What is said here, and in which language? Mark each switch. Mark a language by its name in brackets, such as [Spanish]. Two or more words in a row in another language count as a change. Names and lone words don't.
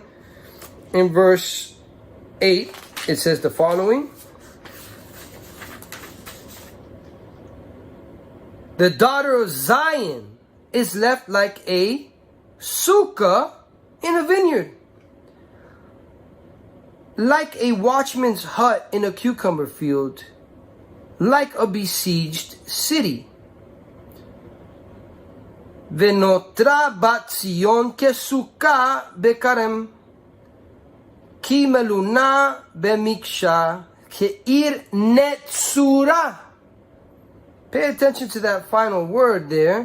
[English] In verse 8, it says the following: the daughter of Zion is left like a sukkah in a vineyard, like a watchman's hut in a cucumber field, like a besieged city. [Hebrew] ונותרה בת ציון כסכה בכרם כמלונה במקשה כעיר נצורה. [English] Pay attention to that final word there.